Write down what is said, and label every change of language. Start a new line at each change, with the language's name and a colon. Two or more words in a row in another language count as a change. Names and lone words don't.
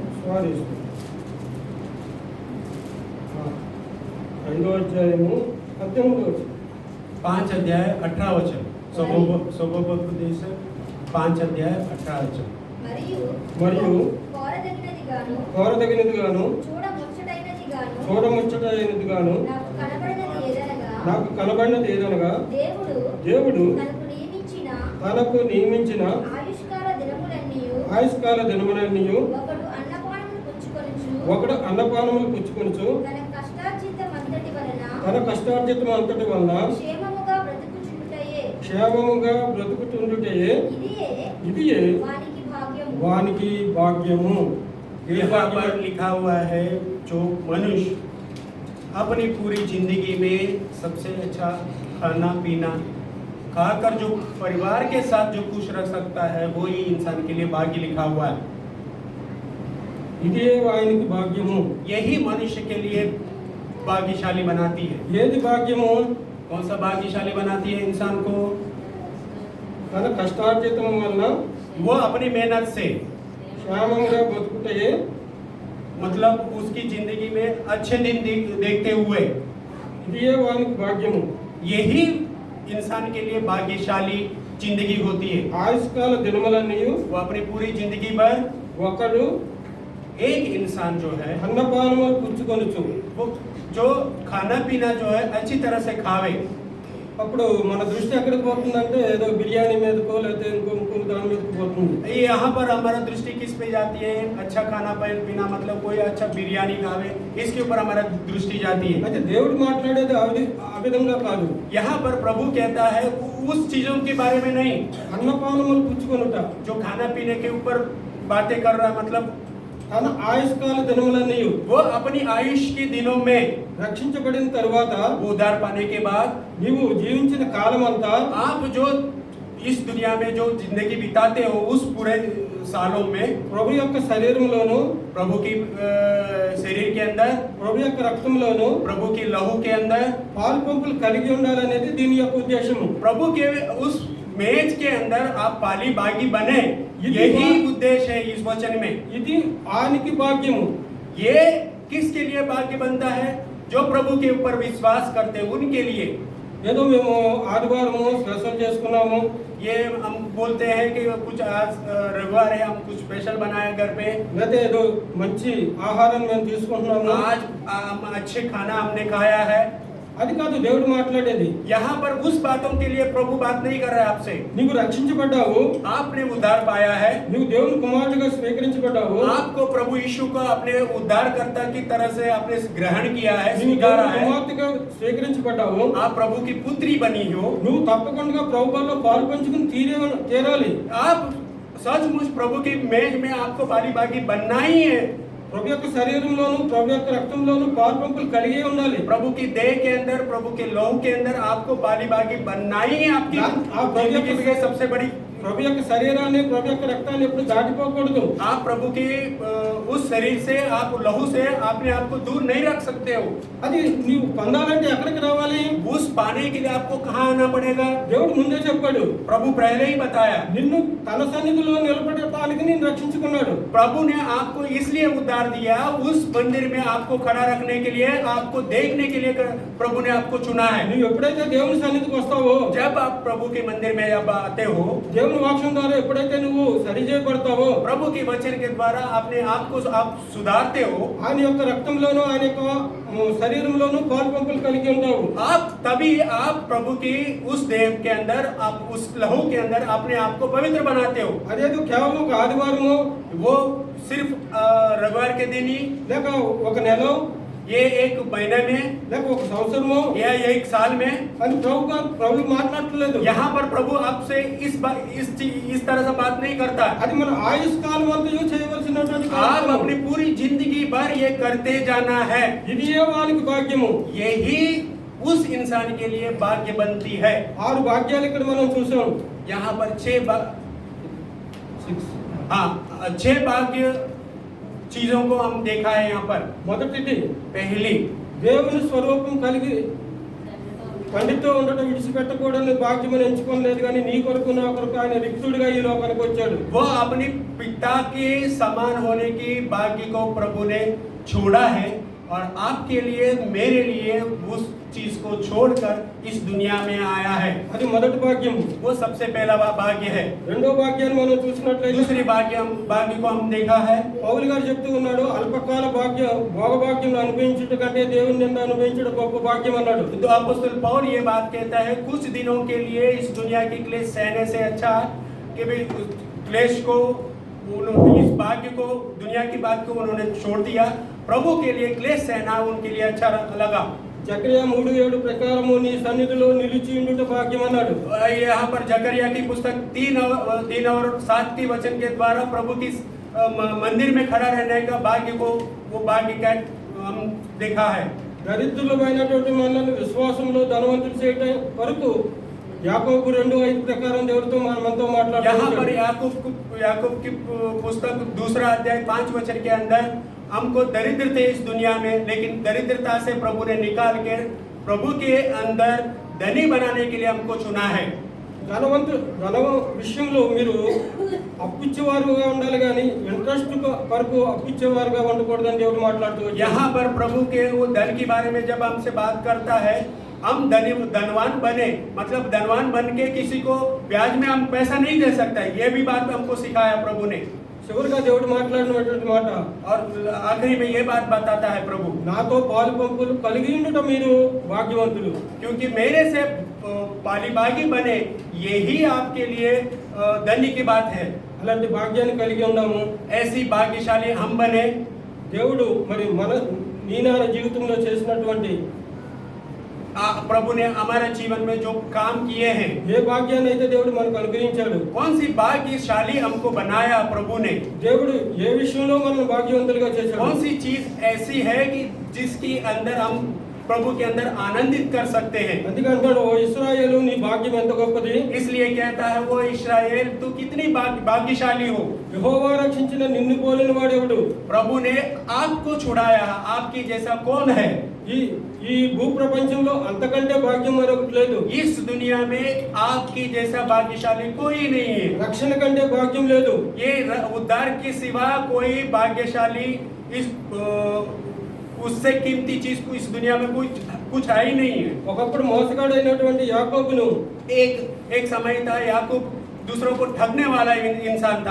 Telugu: సారీ, 5వ అధ్యాయము 18వ వచనం.
Hindi: 5 अध्याय 18 वचन. सबोपदेशक 5 अध्याय 18 वचन.
Telugu: మరియు కోరదగినది గాను చూడముచ్చటైనది గాను నాకు నాకు కనబడినది ఏదనగా దేవుడు తనకు నియమించిన ఆయుష్కాల దినములన్నీయు ఒకడు అన్నపానములు పుచ్చుకొనుచు తన కష్టార్జితం అంతటి వలన క్షేమముగా బ్రతుకుతుండుటయే ఇదియే వానికి భాగ్యము.
Hindi: यहाँ पर लिखा हुआ है, जो मनुष्य अपनी पूरी जिंदगी में सबसे अच्छा खाना पीना खाकर जो परिवार के साथ जो खुश रख सकता है, वो ही इंसान के लिए भाग्य लिखा हुआ है.
Telugu: ఇదే వానికి భాగ్యము.
Hindi: यही मनुष्य के लिए भाग्यशाली बनाती है.
Telugu: ఏది భాగ్యము?
Hindi: कौन सा भाग्यशाली बनाती है इंसान को?
Telugu: తన కష్టార్జితం వలన
Hindi: वो अपनी मेहनत से
Telugu: క్షేమంగా బతుకుటయే
Hindi: मतलब उसकी जिंदगी में अच्छे दिन देखते हुए
Telugu: ఇదియే వానికి భాగ్యము.
Hindi: यही इंसान के लिए भाग्यशाली जिंदगी होती है।
Telugu: ఆయుష్కాల దినములన్నీ
Hindi: वो अपनी पूरी जिंदगी भर
Telugu: ఒకడు
Hindi: एक इंसान जो है
Telugu: అన్నపానములు పుచ్చుకొనుచు.
Hindi: वो जो खाना पीना जो है अच्छी तरह से खावे।
Telugu: అప్పుడు మన దృష్టి ఎక్కడికి పోతుందంటే ఏదో బిర్యానీ మీదకో లేకపోతే ఇంకో దాని మీదకి పోతుంది.
Hindi: यहाँ पर हमारा दृष्टि किस पे जाती है? अच्छा खाना पीना मतलब कोई अच्छा बिरयानी खावे, इसके ऊपर हमारा दृष्टि जाती है।
Telugu: అయితే దేవుడు మాట్లాడేది ఆ విధంగా కాదు.
Hindi: यहाँ पर प्रभु कहता है उस चीजों के बारे में नहीं
Telugu: అన్నపానములు పుచ్చుకొనుట.
Hindi: जो खाना पीने के ऊपर बातें कर रहा है, मतलब
Telugu: తన ఆయుష్కాల దినములన్నీ
Hindi: वो अपनी आयुष के दिनों में
Telugu: రక్షించబడిన తర్వాత
Hindi: वो उद्धार पाने के बाद
Telugu: నీవు జీవించిన కాలం అంతా
Hindi: आप जो इस दुनिया में जो जिंदगी बिताते हो उस पूरे सालों में
Telugu: ప్రభు యొక్క శరీరంలోను
Hindi: प्रभु की शरीर के अंदर,
Telugu: ప్రభు యొక్క రక్తంలోను
Hindi: प्रभु की लहू के अंदर,
Telugu: పాలు పంపులు కలిగి ఉండాలనేది దీని యొక్క ఉద్దేశము.
Hindi: प्रभु के उस मेज के अंदर आप पाली बागी बने, ये यही बात- उद्देश्य है इस वचन में।
Telugu: ఇది ఆనికి భాగ్యము.
Hindi: ये किसके लिए भाग्य बनता है? जो प्रभु के ऊपर विश्वास करते हैं उनके लिए।
Telugu: ఏదో మేము ఆదివారము స్పెషల్ చేసుకున్నాము,
Hindi: ये हम बोलते हैं कि कुछ आज रविवार है, हम कुछ स्पेशल बनाया घर पे,
Telugu: లేకపోతే ఏదో మంచి ఆహారం మేము తీసుకుంటున్నాము,
Hindi: आज हम अच्छे खाना हमने खाया है।
Telugu: అది కాదు దేవుడు మాట్లాడేది.
Hindi: यहाँ पर उस बातों के लिए प्रभु बात नहीं कर रहा है आपसे।
Telugu: నీవు రక్షించబడ్డావు,
Hindi: आपने उद्धार पाया है,
Telugu: నువ్వు దేవుని కుమారుడిగా స్వీకరించబడ్డావు,
Hindi: आपको प्रभु यीशु को अपने उद्धारकर्ता की तरह से आपने ग्रहण किया है,
Telugu: నువ్వు
Hindi: स्वीकारा
Telugu: దేవుని
Hindi: है,
Telugu: కుమార్తెగా స్వీకరించబడ్డావు.
Hindi: आप प्रभु की पुत्री बनी हो,
Telugu: నువ్వు తప్పకుండా ప్రభు బలిలో పాలు పంచుకుని తీరాలి.
Hindi: आप सचमुच प्रभु की मेज में आपको बारी बागी बनना ही है।
Telugu: ప్రభు యొక్క శరీరంలోను ప్రభు యొక్క రక్తంలోను పాలు పంపులు కలిగే ఉండాలి.
Hindi: प्रभु की देह के अंदर, प्रभु के लहू के अंदर आपको बाली बागी बनना ही है। आपकी आप जिंदगी की सबसे बड़ी,
Telugu: ప్రభు యొక్క శరీరాన్ని ప్రభు యొక్క రక్తాన్ని ఎప్పుడు దాటిపోకూడదు.
Hindi: आप प्रभु की उस शरीर से, आप लहू से अपने आप को दूर नहीं रख सकते हो।
Telugu: అది నీవు పొందాలంటే ఎక్కడికి రావాలి?
Hindi: उस पाने के लिए आपको कहाँ आना पड़ेगा?
Telugu: దేవుడు ముందే చెప్పాడు,
Hindi: प्रभु पहले ही बताया।
Telugu: నిన్ను తన సన్నిధిలో నిలబడటానికి నేను రక్షించుకున్నాడు.
Hindi: प्रभु ने आपको इसलिए उद्धार दिया, उस मंदिर में आपको खड़ा रखने के लिए, आपको देखने के लिए प्रभु ने आपको चुना है।
Telugu: నువ్వు ఎప్పుడైతే దేవుని సన్నిధికి వస్తావో,
Hindi: जब आप प्रभु के मंदिर में जब आते हो,
Telugu: దేవుని వాక్యం ద్వారా ఎప్పుడైతే నువ్వు సరి చేయబడతావో,
Hindi: प्रभु के वचन के द्वारा अपने आप को आप सुधारते हो,
Telugu: ఆయన యొక్క రక్తంలోను ఆయన యొక్క శరీరంలోను పాలు పంపులు కలిగి ఉంటావు.
Hindi: आप तभी आप प्रभु की उस देह के अंदर, आप उस लहू के अंदर अपने आप को पवित्र बनाते हो।
Telugu: అదేదో కేవలం ఒక ఆదివారము
Hindi: वो सिर्फ रविवार के दिन ही,
Telugu: లేక ఒక నెల
Hindi: ये एक महीने में
Telugu: లేక ఒక సంవత్సరము
Hindi: या एक साल में,
Telugu: అని ప్రభు మాట్లాడట్లేదు.
Hindi: यहाँ पर प्रभु आपसे इस तरह से बात नहीं करता।
Telugu: అది మన ఆయుష్కాలం అంతయు చేయవలసినటువంటి
Hindi: आप
Telugu: కార్యక్రమం.
Hindi: अपनी पूरी जिंदगी भर ये करते जाना है।
Telugu: ఇది ఏ వానికి భాగ్యము.
Hindi: यही उस इंसान के लिए भाग्य बनती है।
Telugu: 6 భాగ్యాలు ఇక్కడ మనం చూసాం.
Hindi: यहाँ पर 6 भाग्य चीजों को हम देखा है। यहाँ पर
Telugu: మొదటిది
Hindi: पहली,
Telugu: దేవుని స్వరూపం కలిగి తండ్రితో ఉండటం విడిచిపెట్టకూడని భాగ్యమని ఎంచుకోలేదు, కానీ నీ కొరకు నా కొరకు ఆయన రిక్తుడిగా ఈ లోకానికి వచ్చాడు.
Hindi: वो अपने पिता के समान होने की भाग्य को प्रभु ने छोड़ा है और आपके लिए, मेरे लिए उस चीज को छोड़कर इस दुनिया में आया है।
Telugu: అది మొదటి భాగ్యం.
Hindi: वो सबसे पहला भाग्य है।
Telugu: రెండో భాగ్యాన్ని మనం చూసినట్లయితే
Hindi: दूसरी भाग्य को हम देखा है।
Telugu: పౌలు గారు చెప్తూ ఉన్నాడు, అల్పకాల భాగ్యం భోగభాగ్యం అనుభవించుట కంటే దేవుని నింద అనుభవించడం గొప్ప భాగ్యం అన్నాడు.
Hindi: तो अपोस्तल पौल ये बात कहता है, कुछ दिनों के लिए इस दुनिया की क्लेश सहने से अच्छा कि भाई क्लेश को, इस भाग्य को, दुनिया की बात को उन्होंने छोड़ दिया। प्रभु के लिए क्लेश सहना उनके लिए अच्छा लगा।
Telugu: జకరియా 3:7 ప్రకారము నీ సన్నిధిలో నిలిచి ఉండుట భాగ్యం అన్నాడు.
Hindi: यहाँ पर जकरिया की पुस्तक 3 और 7 के वचन के द्वारा प्रभु की मंदिर में खड़ा रहने का भाग्य को, वो भाग्य का हम देखा है।
Telugu: దరిద్రులమైనటువంటి మనల్ని విశ్వాసంలో ధనవంతులు చేయటం వరకు యాకోబు 2:5 ప్రకారం దేవుడితో మనతో
Hindi: यहाँ
Telugu: మాట్లాడుతున్నాడు.
Hindi: पर याकूब की पुस्तक 2 अध्याय 5 वचन के अंदर हमको दरिद्र थे इस दुनिया में, लेकिन दरिद्रता से प्रभु ने निकाल के प्रभु के अंदर धनी बनाने के लिए हमको चुना है।
Telugu: ధన విషయంలో మీరు అప్పిచ్చేవారుగా ఉండాలి కానీ ఇంట్రెస్ట్ వరకు అప్పిచ్చేవారుగా ఉండకూడదని దేవుడు మాట్లాడుతూ వచ్చాడు.
Hindi: यहाँ पर प्रभु के वो धन के बारे में जब हमसे बात करता है, हम धनवान बने, मतलब धनवान बन के किसी को ब्याज में हम पैसा नहीं दे सकता है। ये भी बात हमको सिखाया प्रभु ने।
Telugu: చివరిగా దేవుడు మాట్లాడినటువంటి మాట,
Hindi: और आखिरी में ये बात बताता है प्रभु,
Telugu: నాతో పాలు పంపులు కలిగి ఉండుట మీరు భాగ్యవంతులు.
Hindi: क्योंकि मेरे से पालीबागी बने, यही आपके लिए धन्य की बात है।
Telugu: అలాంటి భాగ్యాన్ని కలిగి ఉన్నాము.
Hindi: ऐसी भाग्यशाली हम बने।
Telugu: దేవుడు మరి నీ నా జీవితంలో చేసినటువంటి
Hindi: प्रभु ने हमारे जीवन में जो काम किए हैं,
Telugu: ఏ భాగ్యాన్ని అయితే దేవుడు మనకు అనుగ్రహించాడు,
Hindi: कौन सी भाग्यशाली हमको बनाया प्रभु ने,
Telugu: దేవుడు ఏ విషయంలో మనల్ని భాగ్యవంతులుగా చేశాడు,
Hindi: कौन सी चीज ऐसी है कि जिसकी अंदर हम प्रभु के अंदर आनंदित कर सकते हैं।
Telugu: అందుకంటాడు, ఓ ఇశ్రాయేలు నీ భాగ్యం ఎంత గొప్పది,
Hindi: इसलिए कहता है वो इस्राएल तू कितनी भाग्यशाली हो,
Telugu: యెహోవా రక్షించిన నిన్ను పోలిన వాడెవడు,
Hindi: प्रभु ने आपको छुड़ाया, आपकी जैसा कौन है।
Telugu: ఈ భూ ప్రపంచంలో అంతకంటే భాగ్యం మరొకటి లేదు.
Hindi: इस दुनिया में आपकी जैसा भाग्यशाली कोई नहीं है।
Telugu: రక్షణ కంటే భాగ్యం లేదు.
Hindi: ये उद्धार के सिवा कोई भाग्यशाली इस उससे कीमती चीज को इस दुनिया में कुछ है ही नहीं है।
Telugu: ఒకప్పుడు మోసగాడైనటువంటి యాకోబును
Hindi: एक समय था याकूब दूसरों को ठगने वाला इंसान था।